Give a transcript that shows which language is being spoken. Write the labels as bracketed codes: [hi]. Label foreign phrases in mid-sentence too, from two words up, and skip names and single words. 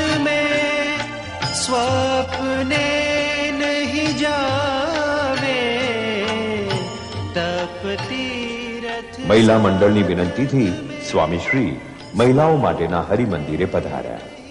[hi] में स्वप्ने नहीं जावे, तप तीरथ. [gu] મહિલા મંડળની વિનંતીથી સ્વામીશ્રી મહિલાઓ માટેના હરિમંદિરે પધાર્યા.